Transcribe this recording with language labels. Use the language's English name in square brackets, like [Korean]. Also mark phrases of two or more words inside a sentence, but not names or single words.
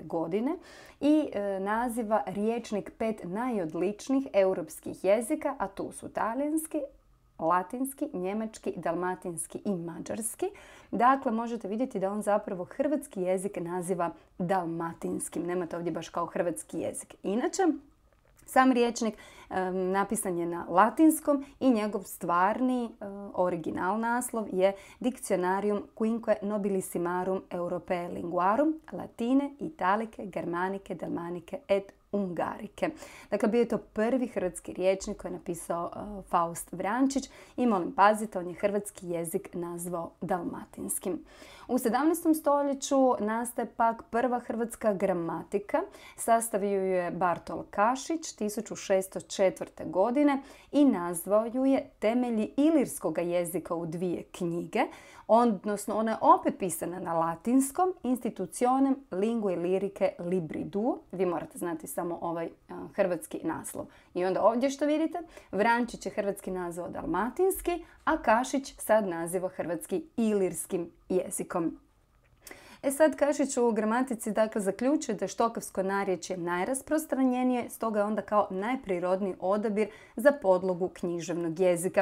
[Croatian] godine i naziva Rječnik 5 najodličnijih europskih jezika, a tu su talijanski, latinski, njemački, dalmatinski i mađarski. Dakle, možete vidjeti da on zapravo hrvatski jezik naziva dalmatinskim. Nemate ovdje baš kao hrvatski jezik. Inače, sam rječnik napisan je na latinskom i njegov stvarni original naslov je Dictionarium quinque nobilissimarum Europae linguarum latine, italike, germanike, dalmanike et ungarike. Dakle, bio je to prvi hrvatski rječnik koji je napisao Faust Vrančić i molim pazite, on je hrvatski jezik nazvao dalmatinskim. U 17. stoljeću nastaje pak prva hrvatska gramatika. Sastavio ju je Bartol Kašić 1604. godine i nazvao ju je Temelji ilirskog jezika u 2 knjige, odnosno ona je opet pisana na latinskom, Institutionem lingue liricae libri duo. Vi morate znati samo ovaj hrvatski naslov. I onda ovdje što vidite, Vrančić je hrvatski nazvao dalmatinski, a Kašić sad naziva hrvatski ilirskim jezikom. Sad Kašić u gramatici dakle zaključuje da je štokavsko narječje najrasprostranjenije, stoga je onda kao najprirodniji odabir za podlogu književnog jezika.